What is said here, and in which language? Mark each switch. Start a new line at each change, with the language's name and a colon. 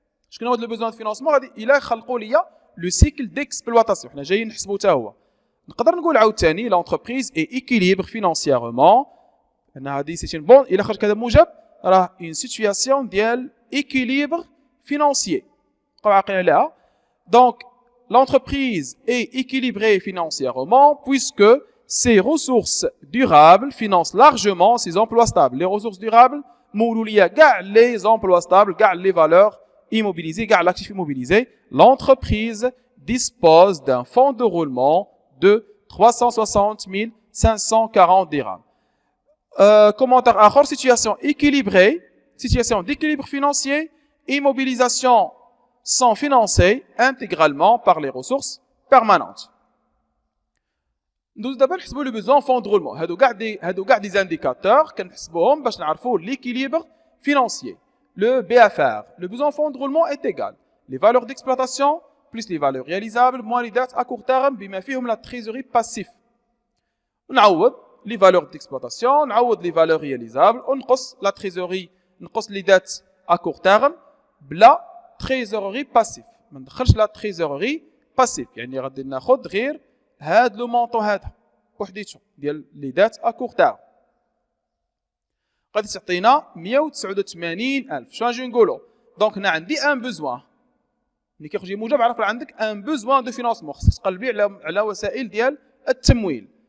Arabic: شكون هو هذا لو بوزوان دو فينانسمون؟ غادي الا خلقوا ليا لو سيكل ديكسبلواتاسيون حنا جايين نحسبوا حتى هو. نقدر نقول عاوتاني لونتربريز اي ايكيليبر فينانسييرمون ان هذه سي بون الى خرج كذا موجب راه اون سيتوياسيون ديال
French: équilibre financier. Donc, l'entreprise est équilibrée financièrement puisque ses ressources durables financent largement ses emplois stables. Les ressources durables, mouloulia, les emplois stables, les valeurs immobilisées, l'actif immobilisé. L'entreprise dispose d'un fonds de roulement de 360,540 dirhams. Commentaire à situation équilibrée, situation d'équilibre financier, immobilisation sont financées intégralement par les ressources permanentes. Nous d'abord
Arabic: نحسبوا
French: le besoin fond de roulement.
Arabic: هادو كاع دي indicateurs كنحسبوهم باش نعرفوا l'équilibre financier.
French: Le BFR, le besoin fond de roulement est égal les valeurs d'exploitation plus les valeurs réalisables moins les dettes à court terme
Arabic: بما فيهم
French: la trésorerie passive. نعوض les valeurs d'exploitation, نعوض les valeurs réalisables,
Arabic: ونقص
French: la trésorerie, نقص les dettes à court terme
Arabic: بلا
French: trésorerie passive.
Arabic: ما ندخلش لا trésorerie passive، يعني غادي ناخذ غير هاد لو مونطون هذا. بوحديتهم ديال لي دات ا كور تيرم غادي تعطينا 189000. شنو نجي نقولوا؟ دونك هنا عندي ان بوزوان ملي كيخرج لي موجب عرف عندك ان بوزوان دو فينانسمون، خصك تقلبي على وسائل ديال التمويل.